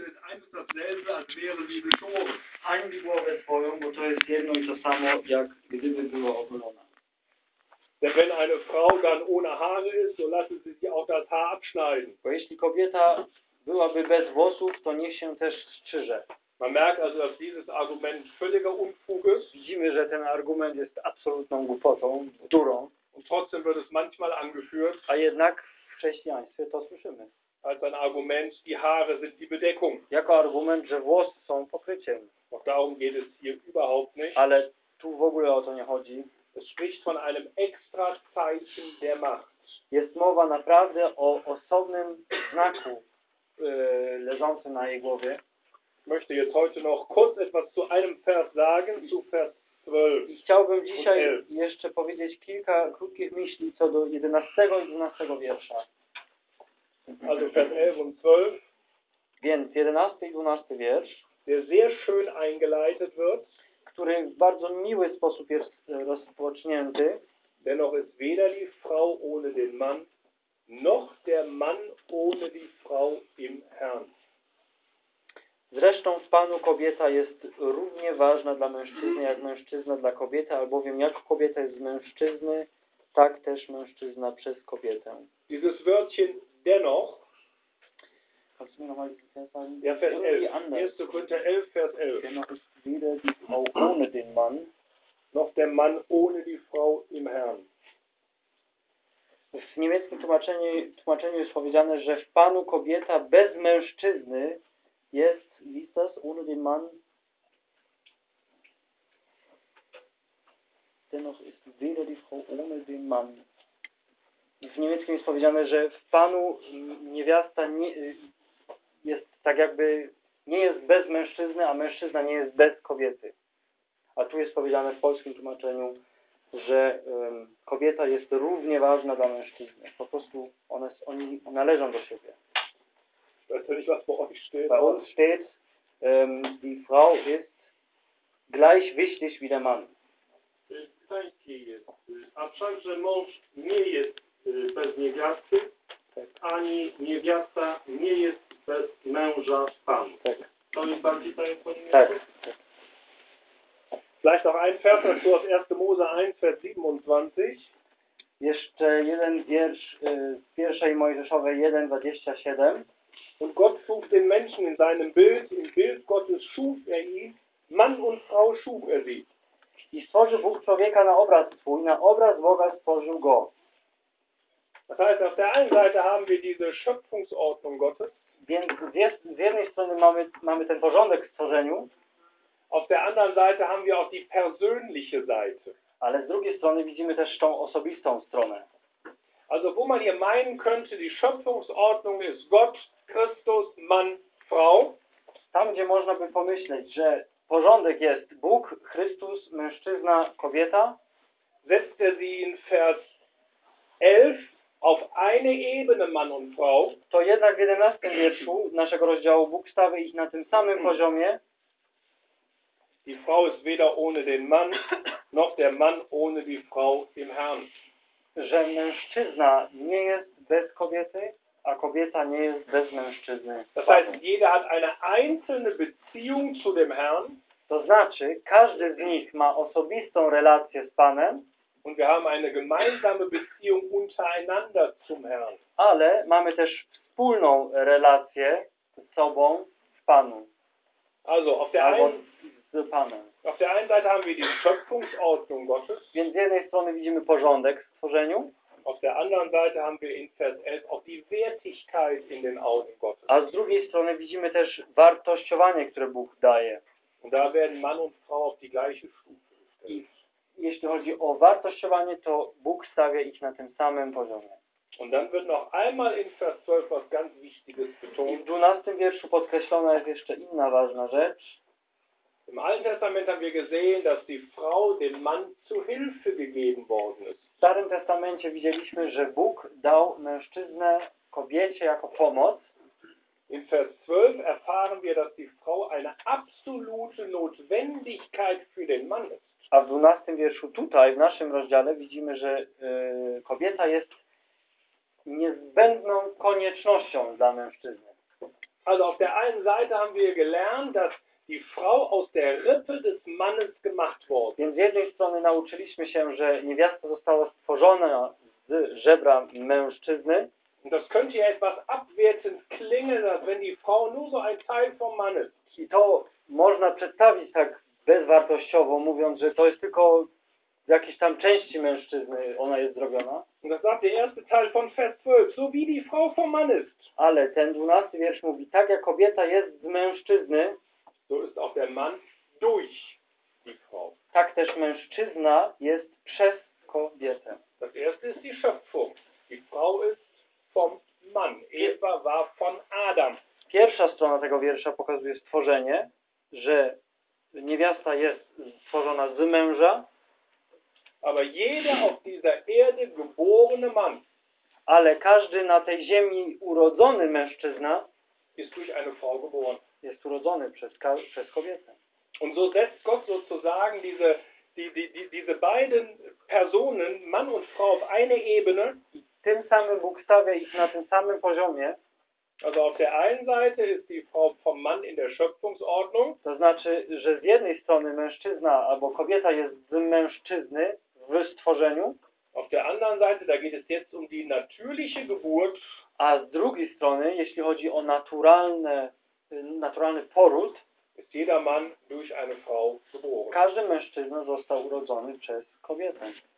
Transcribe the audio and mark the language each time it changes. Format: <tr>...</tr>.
<de>eins dasselbe, als wäre sie betrogen. Eigentlich</de> <pl>było we swoim, bo to jest jedno i to samo, jak gdyby była opylona.</pl> <de>Denn wenn eine Frau dann ohne Haare ist, so lassen sie sich auch das Haar abschneiden.</de> <pl>Bo jeśli kobieta byłaby bez włosów, to niech się też strzyże.</pl> <de>Man merkt also, dass dieses Argument völliger Unfug ist.</de> <pl>Widzimy, że ten argument jest absolutną głupotą, durą.</pl> <de>Und trotzdem wird es manchmal angeführt.</de> <pl>A jednak w chrześcijaństwie to słyszymy.</pl> <de>Als ein Argument, die Haare sind die Bedeckung.</de> <pl>Jako argument, że włosy są pokryciem.</pl> <de>Doch darum geht es hier überhaupt nicht.</de> <pl>Ale tu w ogóle o to nie chodzi.</pl> <de>Es spricht von einem extra Zeichen der Macht.</de> <pl>Jest mowa naprawdę o osobnym znaku leżącym na jej głowie.</pl> <de>Ich möchte jetzt heute noch kurz etwas zu einem Vers sagen, zu Vers 12.</de> <pl>I chciałbym dzisiaj jeszcze powiedzieć kilka krótkich myśli co do 11 i 12 wiersza.</pl> <de>Also Vers 11 und 12.</de> <pl>Więc 11 i 12 wiersz,</pl> <de>der sehr schön eingeleitet wird,</de> <pl>który w bardzo miły sposób jest rozpocznięty.</pl> <de>Dennoch ist weder die Frau ohne den Mann, noch der Mann ohne die Frau im Herrn.</de> <pl>Zresztą w Panu kobieta jest równie ważna dla mężczyzny, jak mężczyzna dla kobiety, albowiem jak kobieta jest z mężczyzny, tak też mężczyzna przez kobietę.</pl> <de>Dieses Wörtchen dennoch. Kannst du mir nochmal dieses Vers sagen? Ja, Vers 11. 1. Korinther 11, Vers 11. Dennoch ist weder die Frau ohne den Mann, noch der Mann ohne die Frau im Herrn.</de> <pl>W niemieckim tłumaczeniu jest powiedziane, że w Panu kobieta bez mężczyzny jest,</pl> <de>wie ist das, ohne den Mann,</de> <pl>dennoch ist weder die Frau ohne den Mann. W niemieckim jest powiedziane, że w Panu niewiasta nie, jest tak jakby, nie jest bez mężczyzny, a mężczyzna nie jest bez kobiety. A tu jest powiedziane w polskim tłumaczeniu, że kobieta jest równie ważna dla mężczyzny. Po prostu oni należą do siebie.</pl> <de>Weißt du nicht, was bei euch steht? Bei uns steht, die Frau ist gleich wichtig wie der Mann. Gleich</de> <pl>jest. A wszakże mąż nie jest bez niewiasty, tak. Ani niewiasta nie jest bez męża Pan. Tak. To jest bardziej tak, jak powinien. Tak.</pl> <de>Vielleicht noch ein Vers dazu aus 1. Mose 1, Vers 27.</de> <pl>Jeszcze jeden wiersz z pierwszej Mojżeszowej 1, 27.</pl> <de>Und Gott schuf den Menschen in seinem Bild, im Bild Gottes schuf er ihn, Mann und Frau schuf er sie.</de> <pl>I stworzył Bóg człowieka na obraz swój, na obraz Boga stworzył go.</pl> <de>Das heißt, auf der einen Seite haben wir diese Schöpfungsordnung Gottes.</de> <pl>Więc z jednej strony mamy ten porządek w stworzeniu.</pl> <de>Auf der anderen Seite haben wir auch die persönliche Seite.</de> <pl>Ale z drugiej strony widzimy też tą osobistą stronę.</pl> <de>Also wo man hier meinen könnte, die Schöpfungsordnung ist Gott, Christus, Mann, Frau.</de> <pl>Tam, gdzie można by pomyśleć, że porządek jest Bóg, Chrystus, mężczyzna, kobieta,</pl> <de>setzt er sie in Vers 11 auf eine Ebene Mann und Frau.</de> <pl>To jednak w 11 wierszu naszego rozdziału Bóg stawia ich na tym samym poziomie.</pl> <de>Die Frau ist weder ohne den Mann, noch der Mann ohne die Frau im Herrn.</de> <pl>Że mężczyzna nie jest bez kobiety, a kobieta nie jest bez mężczyzny.</pl> <de>Das heißt, jeder hat eine einzelne Beziehung zu dem Herrn.</de> <pl>To znaczy, każdy z nich ma osobistą relację z Panem.</pl> <de>Und wir haben eine gemeinsame Beziehung untereinander zum Herrn.</de> <pl>Ale mamy też wspólną relację z sobą w Panu.</pl> <de>Also, auf der</de> <pl>Albo</pl> <de>einen... Auf der einen Seite haben wir die Schöpfungsordnung Gottes.</de> <pl>Więc z jednej strony widzimy porządek w stworzeniu.</pl> <de>Auf der anderen Seite haben wir in Vers 11 auch die Wertigkeit in den Augen Gottes.</de> <pl>A z drugiej strony widzimy też wartościowanie, które Bóg daje.</pl> <de>Und da werden Mann und Frau auf die gleiche Stufe.</de> <pl>Jeśli chodzi o wartościowanie, to Bóg stawia ich na tym samym poziomie.</pl> <de>Und dann wird noch einmal in Vers 12 was ganz Wichtiges betont.</de> <pl>I w 12 wierszu podkreślona jest jeszcze inna ważna rzecz.</pl> <de>Im Alten Testament haben wir gesehen, dass die Frau dem Mann zu Hilfe gegeben worden ist.</de> <pl>W Starym Testamencie widzieliśmy, że Bóg dał mężczyznę kobiecie jako pomoc.</pl> <de>In Vers 12 erfahren wir, dass die Frau eine absolute Notwendigkeit für den Mann ist.</de> <pl>A w 12 wierszu tutaj, w naszym rozdziale, widzimy, że kobieta jest niezbędną koniecznością dla mężczyzny.</pl> <de>Also auf der einen Seite haben wir gelernt, dass die Frau aus der Rippe des Mannes gemacht worden.</de> <pl>Więc z jednej strony nauczyliśmy się, że niewiasta została stworzona z żebra mężczyzny.</pl> <de>Und das könnte ja etwas abwertend klingen, dass wenn die Frau nur so ein Teil vom Mann ist.</de> <pl>I to można przedstawić tak bezwartościowo, mówiąc, że to jest tylko w jakiejś tam części mężczyzny ona jest zrobiona.</pl> <de>Und das sagt der erste Teil von Vers 12, so wie die Frau vom Mann ist.</de> <pl>Ale ten 12 wiersz mówi, tak jak kobieta jest z mężczyzny,</pl> <de>so ist auch der Mann durch die Frau.</de> <pl>Tak też mężczyzna jest przez kobietę.</pl> <de>Das erste ist die Schöpfung. Die Frau ist vom Mann. Eva war von Adam.</de> <pl>Pierwsza strona tego wiersza pokazuje stworzenie, że niewiasta jest stworzona z męża.</pl> <de>Aber jeder auf dieser Erde geborene Mann.</de> <pl>Ale każdy na tej ziemi urodzony mężczyzna</pl> <de>ist durch eine Frau geboren.</de> <pl>Jest urodzony przez kobietę.</pl> <de>Und so setzt Gott sozusagen diese beiden Personen, Mann und Frau, auf eine Ebene.</de> <pl>I tym samym Bóg stawia ich na tym samym poziomie.</pl> <de>Also auf der einen Seite ist die Frau vom Mann in der Schöpfungsordnung.</de> <pl>To znaczy, że z jednej strony mężczyzna albo kobieta jest z mężczyzny w stworzeniu.</pl> <de>Auf der anderen Seite, da geht es jetzt um die natürliche Geburt.</de> <pl>A z drugiej strony, jeśli chodzi o naturalny poród,</pl> <de>ist jeder Mann durch eine Frau geboren.</de> <pl>Każdy mężczyzna został urodzony przez kobietę.</pl>